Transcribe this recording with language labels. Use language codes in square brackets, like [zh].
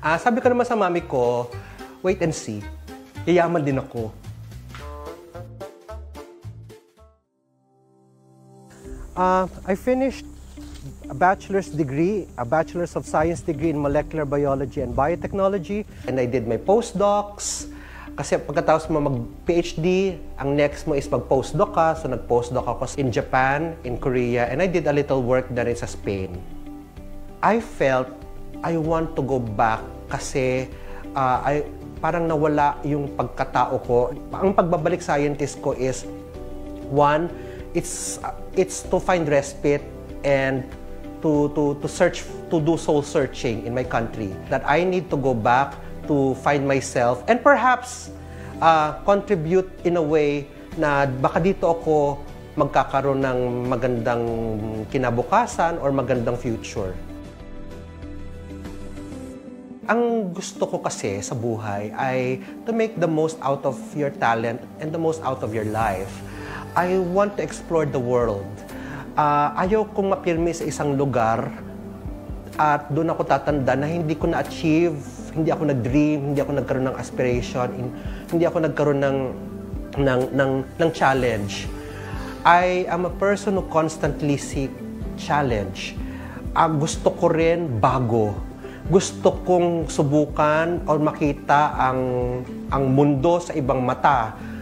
[tl] Sabi ko naman sa mami ko, [en] wait and see, [tl] yayaman din ako. [en] I finished a bachelor's of science degree in molecular biology and biotechnology, and I did my postdocs. [tl] Kasi pagkatapos mo mag-PhD, ang next mo is mag-postdoc ka. [en] So nag-postdoc ako in Japan, in Korea, and I did a little work na rin sa Spain. I felt I want to go back [tl] kasi parang nawala yung pagkatao ko. Ang pagbabalik scientist ko [en] is, one, it's to find respite and to search, to do soul searching in my country. That I need to go back to find myself and perhaps contribute in a way [tl] na baka dito ako magkakaroon ng magandang kinabukasan or magandang future. Ang gusto ko kasi sa buhay ay [en] to make the most out of your talent and the most out of your life. I want to explore the world. [tl] Ayaw kong mapirmi sa isang lugar at doon ako tatanda na hindi ko na-achieve, hindi ako nag-dream, hindi ako nagkaroon ng aspiration, hindi ako nagkaroon ng ng challenge. [en] I am a person who constantly seek challenge. [tl] Gusto ko rin bago. Gusto kong subukan o makita ang mundo sa ibang mata.